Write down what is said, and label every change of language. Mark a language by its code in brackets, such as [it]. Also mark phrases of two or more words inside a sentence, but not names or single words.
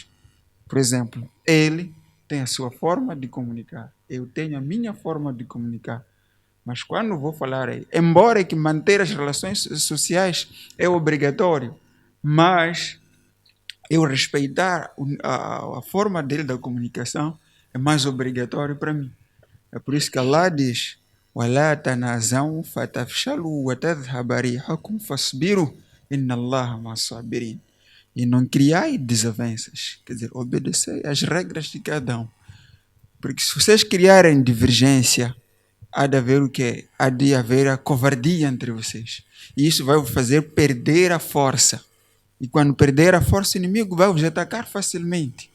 [pt] Por exemplo, ele tem a sua forma de comunicar, eu tenho a minha forma de comunicar. Mas quando vou falar aí, embora que manter as relações sociais é obrigatório, mas eu respeitar a forma dele da comunicação é mais obrigatório para mim. É por isso que Allah diz: [ar] وَلَا تَنَازَعُوا فَتَفْشَلُوا وَتَذْهَبَ رِيحُكُمْ فَاصْبِرُوا إِنَّ اللَّهَ مَعَ الصَّابِرِينَ. [pt] E não criai desavenças, quer dizer, obedecei às regras de cada um. Porque se vocês criarem divergência, há de haver o quê? Há de haver a covardia entre vocês. E isso vai vos fazer perder a força. E quando perder a força, o inimigo vai vos atacar facilmente.